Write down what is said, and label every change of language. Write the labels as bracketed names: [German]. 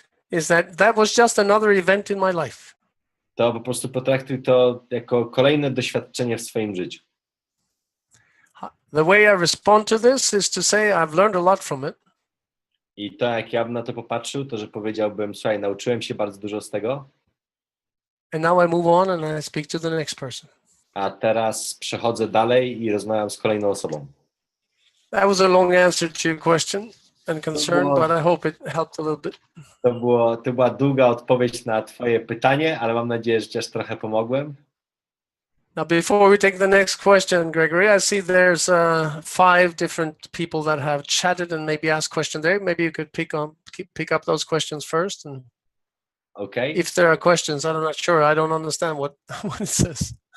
[English] is that was just another event in my life. [Polish] To po prostu potraktuj to jako kolejne doświadczenie w swoim życiu. [English] The way I respond to this is to say I've learned a lot from it. [Polish] I to, jak ja bym na to popatrzył, to że powiedziałbym, słuchaj, nauczyłem się bardzo dużo z tego, [English] And now I move on and I speak to the next person. [Polish] a teraz przechodzę dalej i rozmawiam z kolejną osobą. [English] That was a long answer to your question and concern, [Polish] było- [English] but I hope it helped a little bit. [Polish] To była długa odpowiedź na twoje pytanie, ale mam nadzieję, że ci aż trochę pomogłem. [English] Now, before we take the next question, Gregory, I see there's 5 different people that have chatted and maybe asked questions there. Maybe you could pick up those questions first. And Okay. if there are questions, I'm not sure. I don't understand what it says.